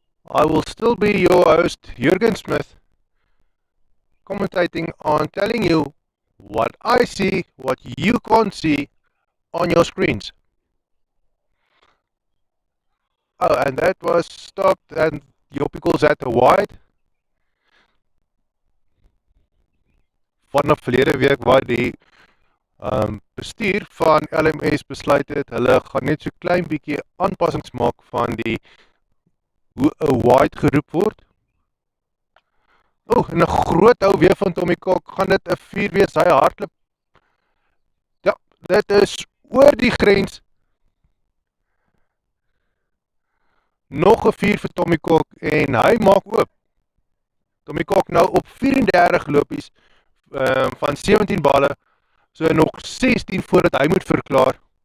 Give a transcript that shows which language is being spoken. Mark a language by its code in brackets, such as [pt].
[en] I will still be your host, Jurgen Smith, commentating on telling you what I see, what you can't see on your screens. Oh, and that was stopped, and Joppie calls that a wide. [af] Vanaf verlede week waar die bestuur van LMS besluit het, hulle gaan net so klein bietjie aanpassings maak van die hoe 'n wide geroep word. En 'n groot hou weer van Tommy Kok, gaan dit 'n 4 wees, hy hardloop. Ja, dit is oor die grens. Nog 'n 4 vir Tommy Kok en hy maak oop. Tommy Kok nou op 34 lopies van 17 balle, so nog 16 voordat hy moet verklaar.